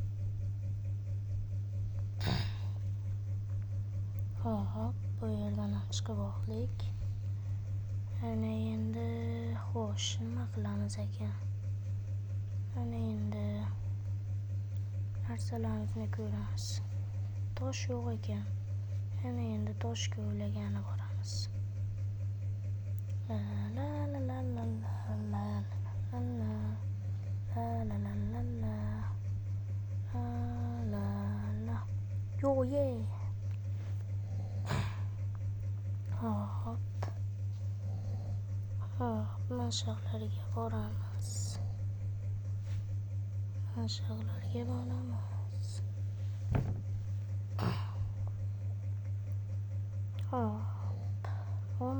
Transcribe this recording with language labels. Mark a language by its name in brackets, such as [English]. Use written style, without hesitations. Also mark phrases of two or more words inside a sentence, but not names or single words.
[Uzbek] Hop, bu yerdan ham chiqib oldik. Ana endi xo'sh, nima qilamiz ekan? Ana endi narsalarimizni ko'ramiz. Tosh yo'q ekan. Ana endi tosh ko'lagani boramiz. La la la la la la la la. Yo ye. Hop. Mashaqlarga boramiz. Hop.